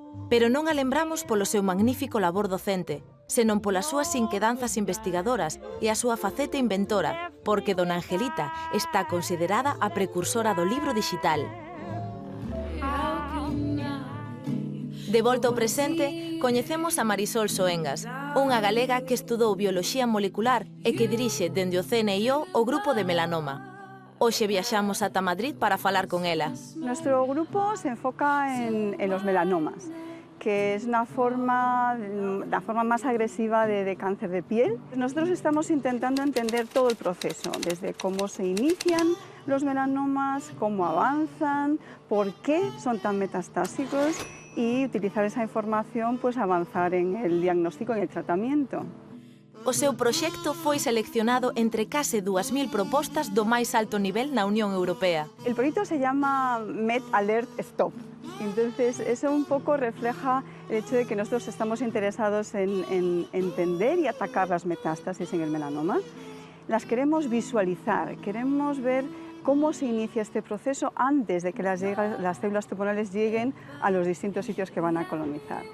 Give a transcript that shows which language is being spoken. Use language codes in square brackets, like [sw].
[gl] Pero non a lembramos polo seu magnífico labor docente, senón polas súas inquedanzas investigadoras e a súa faceta inventora, porque dona Angelita está considerada a precursora do libro dixital. De volta ao presente, coñecemos a Marisol Soengas, unha galega que estudou bioloxía molecular e que dirixe dende o CNIO o grupo de melanoma. Hoxe viaxamos ata Madrid para falar con ela. [es] Nuestro grupo se enfoca en los melanomas, que es la forma más agresiva de cáncer de piel. Nosotros estamos intentando entender todo el proceso, desde cómo se inician los melanomas, cómo avanzan, por qué son tan metastásicos y utilizar esa información, pues avanzar en el diagnóstico y en el tratamiento. [gl] O seu proxecto foi seleccionado entre case 2000 propostas do máis alto nivel na Unión Europea. [es] El proyecto se llama Met Alert Stop. Entonces, eso un poco refleja el hecho de que nosotros estamos interesados en entender y atacar las metástasis en el melanoma. Las queremos visualizar, queremos ver cómo se inicia este proceso antes de que las células tumonales lleguen a los distintos sitios que van a colonizar.